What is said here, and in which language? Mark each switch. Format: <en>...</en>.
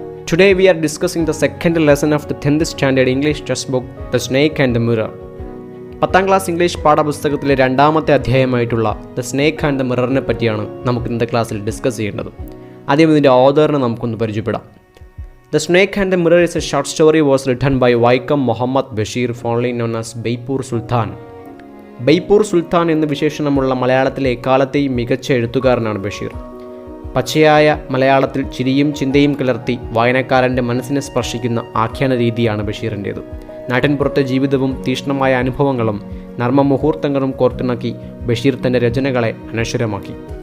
<en>Today we are discussing the second lesson of the 10th standard English textbook, The Snake and the Mirror.</en> <ml>10th class English പാഠപുസ്തകത്തിലെ രണ്ടാമത്തെ അധ്യായമായിട്ടുള്ള the snake and the മിററിനെ പറ്റിയാണ് നമുക്ക് ഇന്നത്തെ ക്ലാസ്സിൽ discuss ചെയ്യേണ്ടത്. ആദ്യം ഇതിൻ്റെ ഓതറിനെ നമുക്കൊന്ന് പരിചയപ്പെടാം.</ml> <en>The Snake and the Mirror is a short story was written by Vaikom Muhammad Bashir, fondly known as Beypore Sultan.</en> <ml>Beypore Sultan എന്ന വിശേഷണമുള്ള മലയാളത്തിലെ എക്കാലത്തെയും മികച്ച എഴുത്തുകാരനാണ് ബഷീർ. പച്ചയായ മലയാളത്തിൽ ചിരിയും ചിന്തയും കലർത്തി വായനക്കാരൻ്റെ മനസ്സിനെ സ്പർശിക്കുന്ന ആഖ്യാന രീതിയാണ് ബഷീറിൻ്റേത്. നാട്ടിൻപുറത്തെ ജീവിതവും തീക്ഷ്ണമായ അനുഭവങ്ങളും നർമ്മമുഹൂർത്തങ്ങളും കോർത്തിണക്കി ബഷീർ തൻ്റെ രചനകളെ അനശ്വരമാക്കി.</ml>